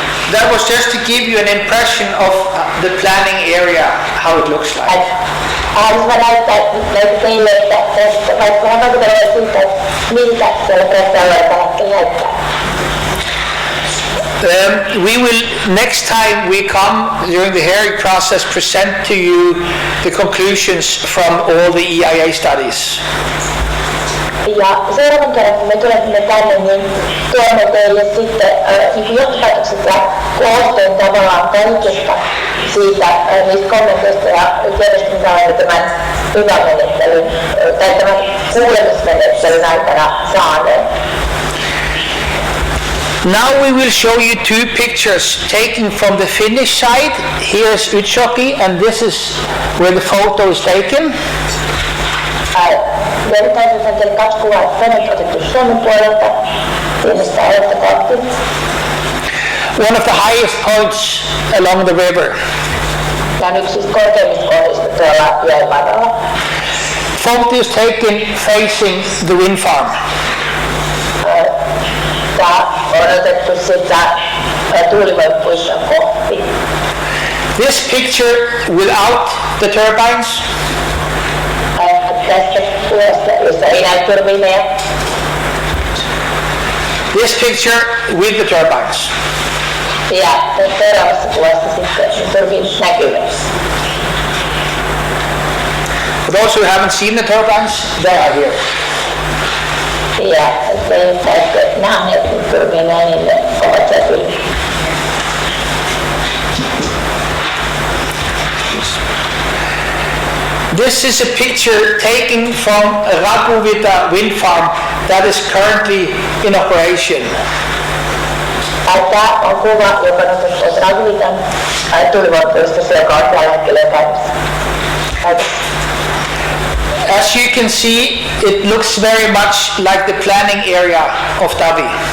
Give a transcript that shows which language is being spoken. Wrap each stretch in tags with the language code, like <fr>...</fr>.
<en>That was just to give you an impression of the planning area, how it looks like.</en> <fi>Haluaisin näyttää teille, että vaikka vähän vaikutellaan siitä, miltä siellä projektialueella tällä hetkellä näyttää.</fi> <en>We will, next time we come during the hearing process, present to you the conclusions from all the EIA studies.</en> <fi>Ja seuraavan kerran, kun me tulemme tänne, niin tuomme teille sitten johtopäätökset ja koosteen tavallaan kaikista siitä niistä kommenteista ja tiedosta, mitä olemme tämän hyvän menettelyn tai tämän kuulemismenettelyn aikana saaneet.</fi> <en>Now we will show you two pictures taken from the Finnish side. Here's Utsjoki, and this is where the photo is taken.</en> <fi>Ja nyt näytetään teille kaksi kuvaa, että toinen on otettu Suomen puolelta, Finnissä olette kohti.</fi> <en>One of the highest points along the river.</en> <fi>Tämä on yksi siis korkeimmista kohdista tuolla joen varrella.</fi> <en>Photo is taken facing the wind farm.</en> <fi>Tämä on otettu sitä tuulivoimapuiston kohti.</fi> <en>This picture without the turbines.</en> <fi>tästä kuvasta, jossa ei näy turbiineja.</fi> <en>This picture with the turbines.</en> <fi>Ja seuraavassa kuvassa sitten turbiinit näkyvät.</fi> <en>For those who haven't seen the turbines, they are here.</en> <fi>Ja se, jotka ette nähneet turbiineja, niin ne ovat siellä kyllä.</fi> <en>This is a picture taken from Raguvita wind farm that is currently in operation.</en> <fi>Tämä on kuva, joka on otettu Raguvitan tuulivoimapuistossa, joka on tällä hetkellä käynnissä.</fi> <en>As you can see, it looks very much like the planning area of Davvi.</en>